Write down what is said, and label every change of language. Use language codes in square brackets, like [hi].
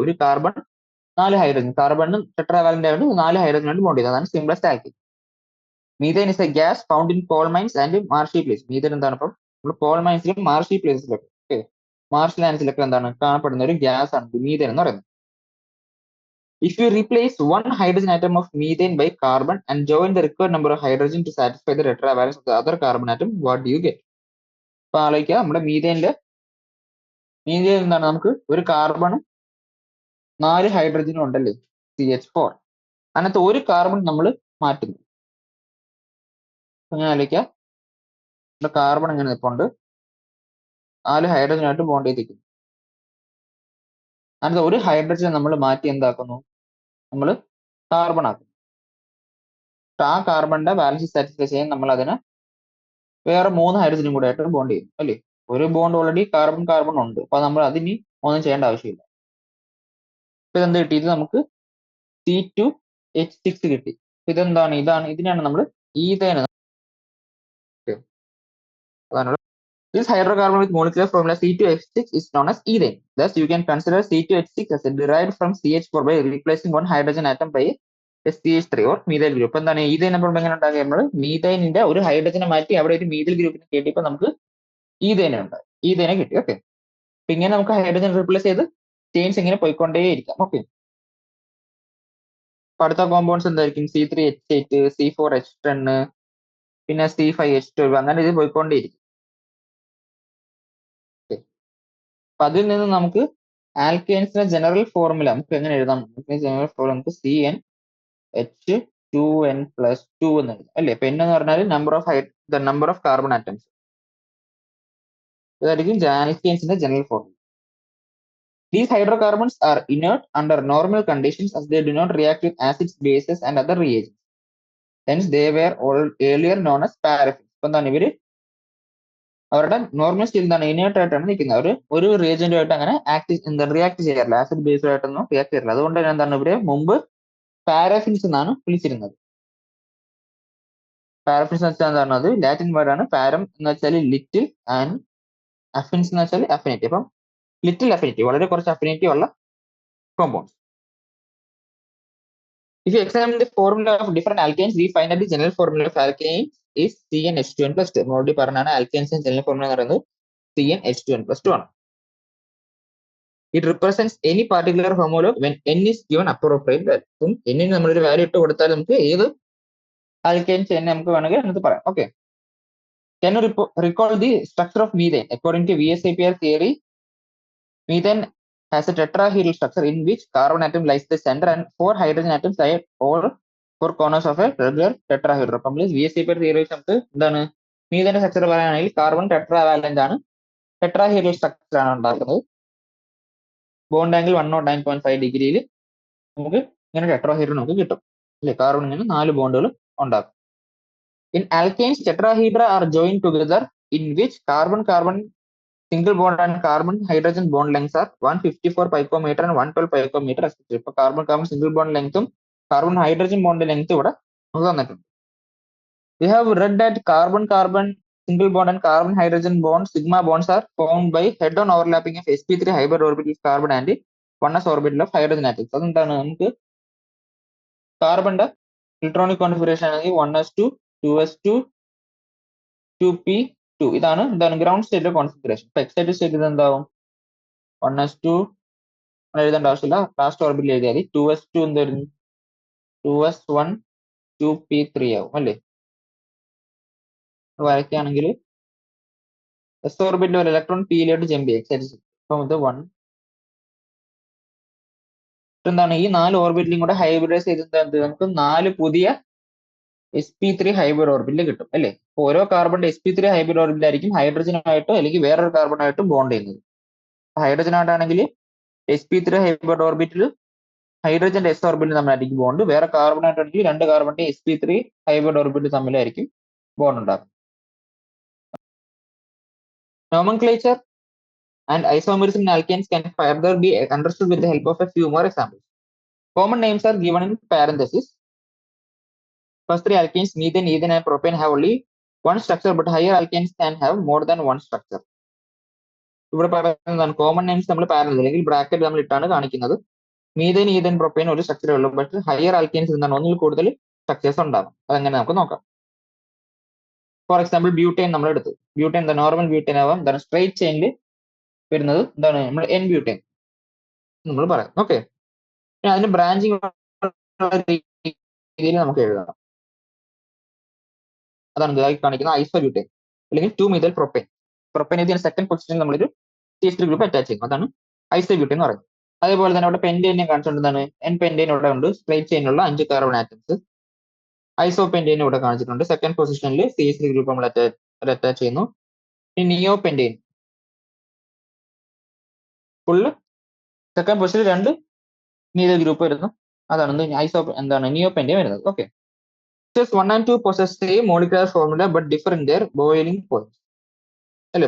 [ml] ഒരു carbon 4 hydrogen, കാർബണും ടെട്രാവാലന്റ് ആയിട്ട് 4 hydrogen ആയിട്ട് ബോണ്ട് ചെയ്തത്, അതാണ് simplest alkyne. [en] Methane is a gas found in coal mines and marshy place. [ml] Methane എന്താണ്? ഇപ്പം നമ്മൾ കോൾ മൈൻസിലും മാർഷി പ്ലേസിലൊക്കെ, ഓക്കെ, മാർഷ് ലാൻഡ്സിലൊക്കെ എന്താണ് കാണപ്പെടുന്ന ഒരു ഗ്യാസ് ആണ് മീഥേൻ എന്ന് പറയുന്നത്. [en] If you replace one hydrogen atom of methane by carbon and join the required number of hydrogen to satisfy the tetravalence of the other carbon atom, what do you get? [ml] അപ്പൊ ആലോചിക്കുക, നമ്മുടെ methane എന്താണ്? നമുക്ക് ഒരു കാർബണും 4 ഹൈഡ്രജനും ഉണ്ടല്ലേ, CH4. അതിനകത്ത് ഒരു കാർബൺ നമ്മൾ മാറ്റുന്നു. അങ്ങനെ ആലോചിക്കുക, നമ്മുടെ കാർബൺ ഇങ്ങനെ നിൽപ്പുണ്ട്, 4 ഹൈഡ്രജനായിട്ട് ബോണ്ട് ചെയ്തിരിക്കുന്നു. അതിനകത്ത് ഒരു ഹൈഡ്രജൻ നമ്മൾ മാറ്റി എന്താക്കുന്നു? നമ്മൾ കാർബൺ ആക്കും. ആ കാർബണിന്റെ ബാലൻസ് സാറ്റിസ്ഫൈ ചെയ്യാൻ നമ്മൾ അതിന് വേറെ 3 ഹൈഡ്രജനും കൂടെ ആയിട്ട് ബോണ്ട് ചെയ്യും അല്ലേ? ഒരു ബോണ്ട് ഓൾറെഡി കാർബൺ കാർബൺ ഉണ്ട്, അപ്പൊ നമ്മൾ അതിന് ഒന്നും ചെയ്യേണ്ട ആവശ്യമില്ല. ഇപ്പൊ ഇതെന്ത് കിട്ടി? ഇത് നമുക്ക് C2H6 കിട്ടി. ഇതെന്താണ്? ഇതിനാണ് നമ്മൾ ethane. [en] This hydrocarbon with molecular formula C2H6 is known as ethane. Thus, you can consider C2H6 as derived from CH4 by replacing one hydrogen atom by a CH3 or methyl group. [ml] എന്താണ് ethane? നമ്മൾ എങ്ങനെ ഉണ്ടാക്കുക? നമ്മൾ മീഥൈനിന്റെ ഒരു ഹൈഡ്രജനെ മാറ്റി അവിടെ ഒരു methyl ഗ്രൂപ്പിനെ കിട്ടിയപ്പോൾ നമുക്ക് ഈഥേനെ കിട്ടി. ഓക്കെ, അപ്പൊ ഇങ്ങനെ നമുക്ക് ഹൈഡ്രജൻ റീപ്ലേസ് ചെയ്ത് ചെയിൻസ് ഇങ്ങനെ പോയിക്കൊണ്ടേയിരിക്കാം. ഓക്കെ, അടുത്ത കോമ്പൗണ്ട്സ് എന്തായിരിക്കും? C3H8, C4H10, പിന്നെ C5H12, അങ്ങനെ ഇത് പോയിക്കൊണ്ടേയിരിക്കും. അപ്പൊ അതിൽ നിന്ന് നമുക്ക് ആൽക്കൈൻസിന്റെ ജനറൽ ഫോർമുല നമുക്ക് എങ്ങനെ എഴുതാം? ജനറൽ ഫോർമുല നമുക്ക് CnH2n+2 എന്ന് എഴുതാം അല്ലേ? അപ്പൊ എന്ന് പറഞ്ഞാൽ നമ്പർ ഓഫ് കാർബൺ ആറ്റംസ്. ഇതായിരിക്കും ആൽക്കൈൻസിന്റെ general formula. [en] These hydrocarbons are inert under normal conditions as they do not react with acids, bases and other reagents. Hence they were earlier known as paraffins. [ml] ഇപ്പൊ എന്താണ് ഇവര് അവരുടെ normal സ്റ്റേറ്റിൽ എന്താണ് inert ആയിട്ടാണ് നിൽക്കുന്നത്. അവർ ഒരു റിയേജന്റുമായിട്ട് അങ്ങനെ റിയാക്ട് ചെയ്യാറില്ല, ആസിഡ് ബേസുമായിട്ടൊന്നും റിയാക്ട് ചെയ്യാറില്ല. അതുകൊണ്ട് തന്നെ എന്താണ് ഇവരെ മുമ്പ് പാരാഫിൻസ് എന്നാണ് വിളിച്ചിരുന്നത്. പാരാഫിൻസ് എന്ന് വെച്ചാൽ എന്താണ്? അത് ലാറ്റിൻ വേർഡ് ആണ്. പാരം എന്ന് വെച്ചാൽ ലിറ്റിൽ ആൻഡ് അഫിൻസ് എന്ന് വെച്ചാൽ അഫിനിറ്റി. അപ്പം ലിറ്റിൽ അഫിനിറ്റി, വളരെ കുറച്ച് അഫിനിറ്റി ഉള്ള compounds. [en] If you examine the formula of different alkanes, we find that the general formula of alkanes is CnH2n+2. [ml] Already പറഞ്ഞാണ് ആൽക്കൈൻസിന്റെ ജനറൽ ഫോർമുല എന്ന് പറയുന്നത് CnH2n+2 ആണ്. [en] It represents any particular homologue when n is given appropriate value. [ml] അപ്പം n ന് നമ്മളൊരു value ഇട്ട് കൊടുത്താൽ നമുക്ക് ഏത് ആൽക്കൈൻസ് n നമുക്ക് വേണമെങ്കിൽ എന്നിട്ട് പറയാം. [en] Okay, can you recall the structure of methane? According to VSEPR theory, methane has a tetrahedral structure in which carbon atom lies the center and 4 hydrogen atoms lie all 4 corners of a regular tetrahedron. [ml] അപ്പോൾ VSEPR theory വെച്ച് നമുക്ക് എന്താണ് മീഥേന്റെ structure പറയുകയാണെങ്കിൽ carbon ടെട്രാവാലന്റ് ആണ്, tetrahedral structure ആണ് ഉണ്ടാക്കുന്നത്. Bond angle 109.5 ഡിഗ്രിയിൽ നമുക്ക് ഇങ്ങനെ ടെട്രാഹീഡ്രൽ നമുക്ക് കിട്ടും അല്ലെ? കാർബൺ ഇങ്ങനെ 4 ബോണ്ടുകൾ ഉണ്ടാക്കും. [en] In alkanes, tetrahedra are joined together in which carbon-carbon single bond and carbon hydrogen bond lengths are 154 picometer and 112 picometer respectively. [ml] ഇപ്പൊ കാർബൺ സിംഗിൾ ബോണ്ട് ലെങ്ത്തും കാർബൺ ഹൈഡ്രജൻ ബോണ്ട് ലെങ്ത്തും ഇവിടെ നമുക്ക് തന്നിട്ടുണ്ട്. [en] We have read that carbon-carbon single bond and carbon hydrogen bond sigma bonds are formed by head-on overlapping of sp3 hybrid orbitals carbon and 1s orbital of hydrogen atoms. [ml] അതെന്താണ്? നമുക്ക് കാർബണിന്റെ electronic configuration ആണെങ്കിൽ 1s2, 2s2, 2p2. ഇതാണ് ground സ്റ്റേറ്റിലെ configuration. ഇപ്പൊ excited state ഇത് എന്താവും? 1s2 എഴുതേണ്ട ആവശ്യമില്ല, last ഓർബിറ്റിൽ എഴുതിയാൽ 2s2 എന്ത് വരുന്നു? 2s1 2p3 ആവും അല്ലേ? വരയ്ക്കുകയാണെങ്കിൽ എസ് ഓർബിറ്റിൽ ഒരു ഇലക്ട്രോൺ പിയിലോട്ട് ജമ്പ് ചെയ്യും എക്സൈറ്റഡ് സ്റ്റേറ്റ്. അപ്പം ഇത് 1 എന്താണ്, ഈ 4 ഓർബിറ്റിലും കൂടെ ഹൈബ്രിഡൈസ് ചെയ്ത് നമുക്ക് 4 പുതിയ sp3 ഹൈബ്രിഡ് ഓർബിറ്റിൽ കിട്ടും അല്ലേ? ഓരോ കാർബണിന്റെ sp3 ഹൈബ്രിഡ് ഓർബിറ്റിലായിരിക്കും ഹൈഡ്രജനായിട്ടോ അല്ലെങ്കിൽ വേറൊരു കാർബണായിട്ടോ ബോണ്ട് ചെയ്യുന്നത്. ഹൈഡ്രജനായിട്ടാണെങ്കിൽ sp3 ഹൈബ്രിഡ് ഓർബിറ്റിൽ ഹൈഡ്രജന്റെ എസ് ഓർബിറ്റിൽ തമ്മിലായിരിക്കും ബോണ്ട്. വേറെ കാർബണായിട്ടാണെങ്കിൽ 2 കാർബണിന്റെ sp3 ഹൈബ്രിഡ് ഓർബിറ്റിൽ തമ്മിലായിരിക്കും ബോണ്ട് ഉണ്ടാകും. [en] Nomenclature and isomerism in alkanes can further be understood with the help of a few more examples. Common names are given in parentheses. First three alkanes, methane, ethane, and propane have only one structure, but higher alkanes can have more than one structure. [ml] ഇവിടെ പറയുന്നതാണ് common names നമ്മൾ parallel അല്ലെങ്കിൽ bracket നമ്മൾ ഇട്ടാണ് കാണിക്കുന്നത്. Methane, ethane, propyne ഒരു സ്ട്രക്ചറേ ഉള്ളൂ, but higher alkynes എന്താണ് ഒന്നിൽ കൂടുതൽ സ്ട്രക്ചേഴ്സ് ഉണ്ടാകും. അതെങ്ങനെ നമുക്ക് നോക്കാം. ഫോർ എക്സാമ്പിൾ ബ്യൂട്ടൈൻ നമ്മൾ എടുത്തു. ബ്യൂട്ടൈൻ എന്താ നോർമൽ ബ്യൂട്ടൈൻ ആവാം, എന്താണ് സ്ട്രൈറ്റ് ചെയിനിൽ വരുന്നത് എന്താണ് നമ്മൾ എൻ ബ്യൂട്ടൈൻ നമ്മൾ പറയാം. ഓക്കെ, അതിന് ബ്രാഞ്ചിങ് രീതിയിൽ നമുക്ക് എഴുതാം. അതാണ് ഇതായി കാണിക്കുന്ന ഐസോബ്യൂട്ടൈൻ അല്ലെങ്കിൽ 2 മെഥൈൽ പ്രൊപ്പൈൻ ഇതിന് സെക്കൻഡ് പൊസിഷനിൽ നമ്മളൊരു CH3 ഗ്രൂപ്പ് അറ്റാച്ച് ചെയ്യും. അതാണ് ഐസോബ്യൂട്ടൈൻ എന്ന് പറയുന്നത്. അതേപോലെ തന്നെ അവിടെ പെന്റൈനെ കാണിച്ചുകൊണ്ടാണ് എൻ പെന്റൈൻ ഇവിടെ ഉണ്ട്, സ്ട്രൈറ്റ് ചെയിനുള്ള 5 കാർബൺ ആറ്റംസ്. ഐസോപെന്റൈൻ ഇവിടെ കാണിച്ചിട്ടുണ്ട്, സെക്കൻഡ് പൊസിഷനിൽ CH3 ഗ്രൂപ്പ് നമ്മൾ അറ്റാച്ച് ചെയ്യുന്നു. ഇനി നിയോ പെന്റൈൻ ഫുള്ള് സെക്കൻഡ് പൊസിഷനിൽ 2 മീഥൈൽ ഗ്രൂപ്പ് വരുന്നു, അതാണ് നിയോ പെന്റൈൻ വരുന്നത്. [en] okay, 1 and 2 possess same molecular formula but differ in their boiling point [ml] അല്ലേ?